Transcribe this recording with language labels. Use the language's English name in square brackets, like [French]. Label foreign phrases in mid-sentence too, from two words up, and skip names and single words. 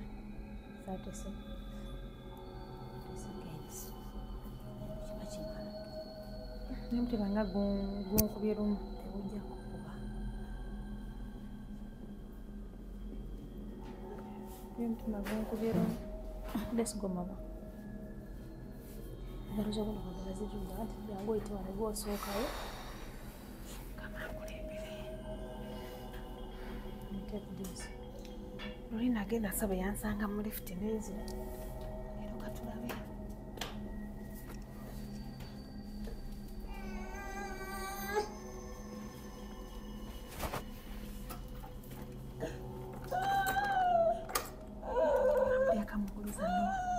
[Ganda] Sate se. Seconds. Kiba kimala. N'omutima nga gunkubye lumu. Tegujja kukuba. N'omutima gunkubye lumu. [English] Let's go, mama. [Ganda] Ngalo z'obona bagala zijjula nti jangu oyite wano gw'osookayo. [English] Take this. [Ganda] Luli nagenda saba yansanga mu lift n'enzi. Leero katulabe. Yakamuguliza Noma.